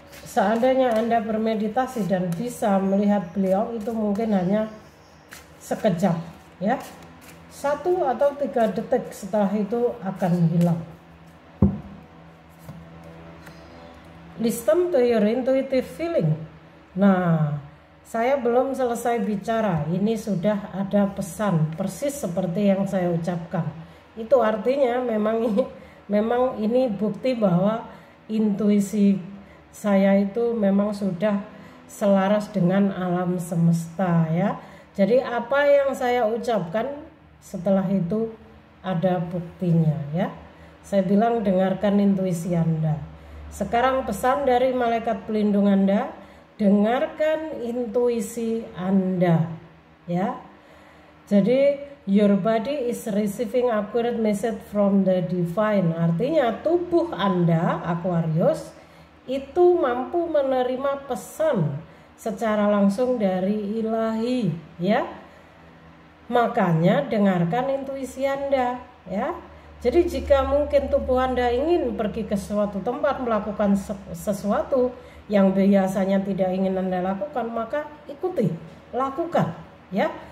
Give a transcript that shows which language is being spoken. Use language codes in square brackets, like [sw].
[id] Seandainya Anda bermeditasi dan bisa melihat beliau, itu mungkin hanya sekejap ya. 1 atau 3 detik, setelah itu akan hilang. [en] Listen to your intuitive feeling. [id] Nah, saya belum selesai bicara, ini sudah ada pesan persis seperti yang saya ucapkan. Itu artinya memang ini bukti bahwa intuisi saya itu memang sudah selaras dengan alam semesta ya. Jadi apa yang saya ucapkan setelah itu ada buktinya ya. Saya bilang dengarkan intuisi Anda. Sekarang pesan dari malaikat pelindung Anda, dengarkan intuisi Anda ya. Jadi [en] your body is receiving accurate message from the divine. [id] Artinya tubuh Anda Aquarius itu mampu menerima pesan secara langsung dari ilahi ya. Makanya dengarkan intuisi Anda ya. Jadi jika mungkin tubuh Anda ingin pergi ke suatu tempat melakukan sesuatu yang biasanya tidak ingin Anda lakukan, maka ikuti, lakukan ya.